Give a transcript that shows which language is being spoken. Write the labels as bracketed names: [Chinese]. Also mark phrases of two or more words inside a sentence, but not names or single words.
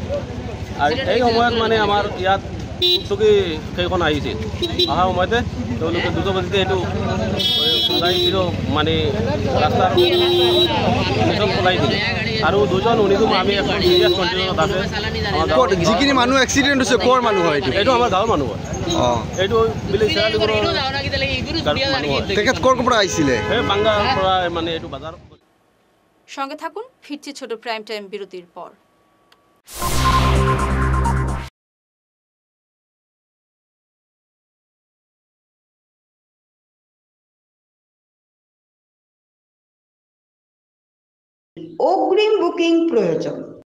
[Assamese] আৰু এই সময়ত মানে আমাৰ ইয়াত টুকটুকি কেইখন আহিছিল, অহা সময়তে তেওঁলোকে দ্ৰুতগতিতে এইটো মানে ৰাস্তাৰ ভিতৰত পলাই দিলে। আৰু দুজন উনিজন আমি এখন [English] serious conditionত [Assamese] আছে। যিখিনি মানুহ এক্সিডেণ্ট হৈছে ক'ৰ মানুহ হয় এইটো? এইটো আমাৰ গাঁৱৰ মানুহ হয়। এইটো বিলেজ মানুহ হয়। তেখেত ক'ৰ পৰা আহিছিলে? এই বাংগাৰ পৰা, মানে এইটো বাজাৰ। [Bangla] সঙ্গে থাকুন, ফিরছি ছোট প্রাইম টাইম বিরতির পর। অগ্রিম বুকিং প্রয়োজন।